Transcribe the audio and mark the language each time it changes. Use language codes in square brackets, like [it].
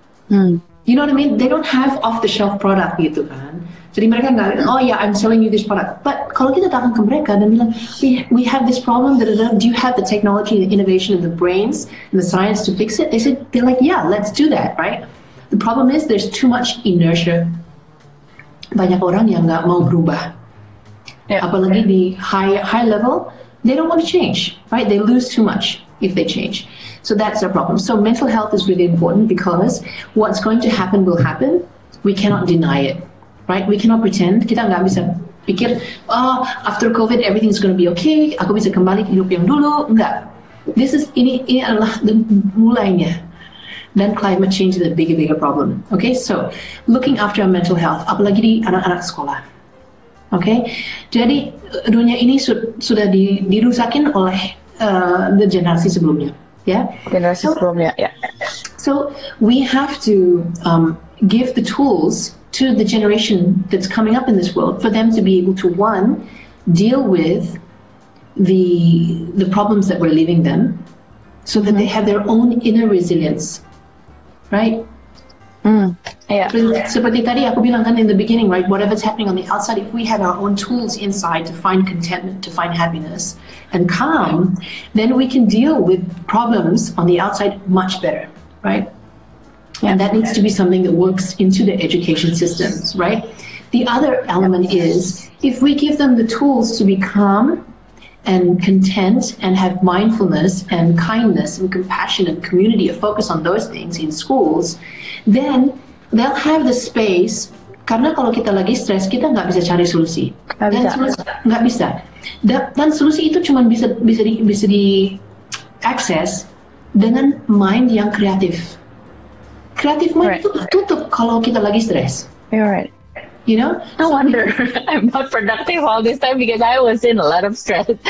[en] You know what I mean? They don't have off-the-shelf product [id] gitu kan. Jadi mereka nggak, [en] I'm selling you this product. [id] But kalau kita datang ke mereka dan bilang, [en] we have this problem. Do you have the technology, the innovation, and the brains and the science to fix it? They're like, yeah, let's do that, right? The problem is there's too much inertia. [id] Banyak orang yang nggak mau berubah. Apalagi di [en] high level, they don't want to change, right? They lose too much if they change. So that's our problem. So mental health is really important because what's going to happen will happen. We cannot deny it, right? We cannot pretend. [id] Kita nggak bisa pikir, [en] after COVID everything's going to be okay. [id] Aku bisa kembali ke hidup yang dulu. Enggak. Ini adalah mulainya. [en] Then climate change is a bigger problem. Okay, so looking after our mental health, [id] apalagi di anak-anak sekolah. Okay, jadi dunia ini sudah dirusakin oleh the generasi sebelumnya, Generasi sebelumnya, [en] So we have to give the tools to the generation that's coming up in this world for them to be able to deal with the problems that we're leaving them, so that they have their own inner resilience. Right? [id] Seperti tadi aku bilang kan [en] in the beginning, right? Whatever's happening on the outside, if we have our own tools inside to find contentment, to find happiness and calm, then we can deal with problems on the outside much better, right? And that needs to be something that works into the education systems, right? The other element is if we give them the tools to be calm and content and have mindfulness and kindness and compassion and community, a focus on those things in schools, then they'll have the space. [id] Karena kalau kita lagi stres, kita nggak bisa cari solusi. Nggak bisa. Dan solusi itu cuma bisa diakses dengan mind yang kreatif. Kreatif mind itu tutup kalau kita lagi stres. [en] You're right. You know? No wonder I'm not productive all this time because I was in a lot of stress.